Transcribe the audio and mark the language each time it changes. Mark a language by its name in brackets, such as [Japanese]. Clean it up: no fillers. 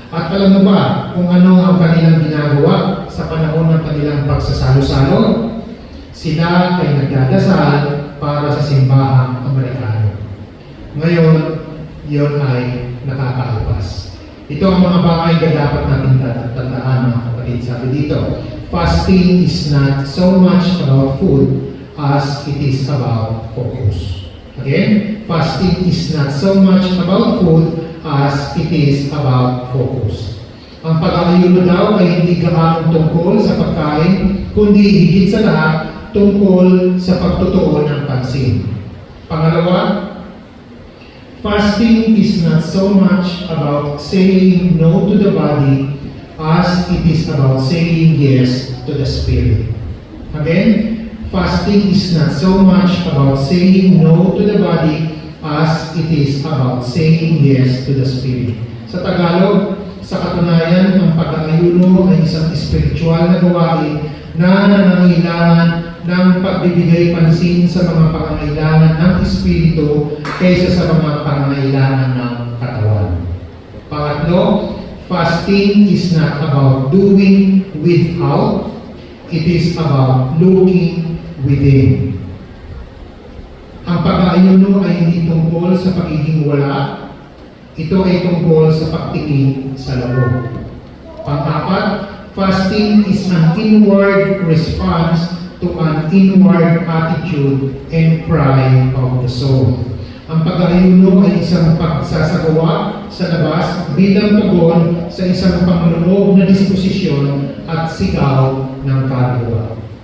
[Filipino] At alam mo ba kung ano ang kanilang ginagawa sa panahon ng kanilang pagsasalo-salo? Sila ay nagdadasal para sa simbahang Amerikano. Ngayon, yun ay nakakaapas. Ito ang mga bagay na dapat natin tandaan, mga kapatid. Sabi dito, [English] fasting is not so much about food as it is about focus. Again, fasting is not so much about food as it is about focus. [Filipino] Ang pag-aayuno daw ay hindi gaano tungkol sa pagkain, kundi higit sa lahat tungkol sa pagtutuon ng pansin. Pangalawa, [English] fasting is not so much about saying no to the body as it is about saying yes to the spirit. Again, fasting is not so much about saying no to the body as it is about saying yes to the spirit. [Filipino] Sa Tagalog, Sa katunayan, ang pag-aayuno ay isang espiritual na gawain na nangangailangan ng pagbibigay pansin sa mga pangangailangan ng espiritu kaysa sa mga pangangailangan ng katawan. Pangatlo, [English] fasting is not about doing without, it is about looking within. [Filipino] Ang pag-aayuno ay hindi tungkol sa pagiging wala, ito ay tungkol sa pagtingin sa loob. Pang-apat, [English] fasting is an inward response to an inward attitude and cry of the soul. [Filipino] Ang pag-aayuno ay isang pagsasagawa sa labas bilang tugon sa isang pangloob na disposisyon at sigaw ng kaluluwa.